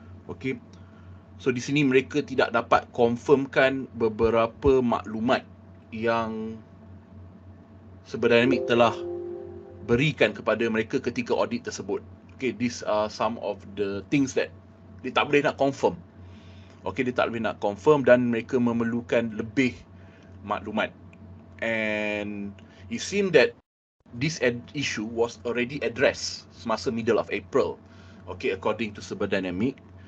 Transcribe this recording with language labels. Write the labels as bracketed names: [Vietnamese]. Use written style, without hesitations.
[Malay] Okay, so di sini mereka tidak dapat confirmkan beberapa maklumat yang Cyberdynamic telah berikan kepada mereka ketika audit tersebut. [English] Okay, these are some of the things that [Malay] dia tak boleh nak [English] confirm. [Malay] Okay, dia tak boleh nak confirm dan mereka memerlukan lebih maklumat. [English] And it seems that this issue was already addressed semasa middle of April. Okay, according to Cyberdynamic.